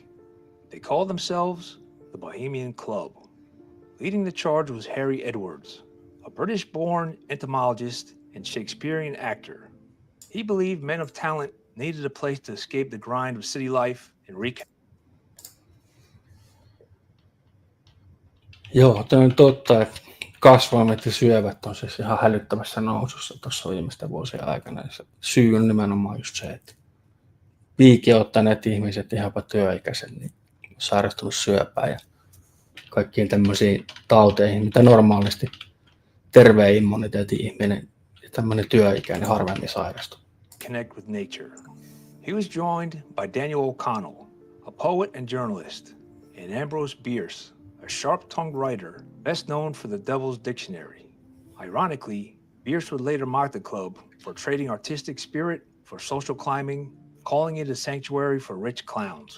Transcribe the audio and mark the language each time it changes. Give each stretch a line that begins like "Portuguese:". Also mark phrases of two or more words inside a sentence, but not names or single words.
English: They called themselves the Bohemian Club. Leading the charge was Harry Edwards, a British-born entomologist and Shakespearean actor. He believed men of talent needed a place to escape the grind of city life and recap.
Finnish: Joo, tämä on totta, että kasvaimet ja syövät on siis ihan hälyttävässä nousussa tuossa viimeisten vuosien aikana. Ja se syy on nimenomaan just se, että piikin ottaneet ihmiset ihanpa työikäiset, niin sairastunut syöpään ja kaikkiin tämmöisiin tauteihin, mitä normaalisti terveen immuniteetin ihminen ja tämmöinen työikäinen harvemmin sairastuu.
English: Connect with nature. He was joined by Daniel O'Connell, a poet and journalist, and Ambrose Bierce, a sharp-tongued writer best known for the Devil's Dictionary. Ironically, Bierce would later mock the club for trading artistic spirit for social climbing, calling it a sanctuary for rich clowns.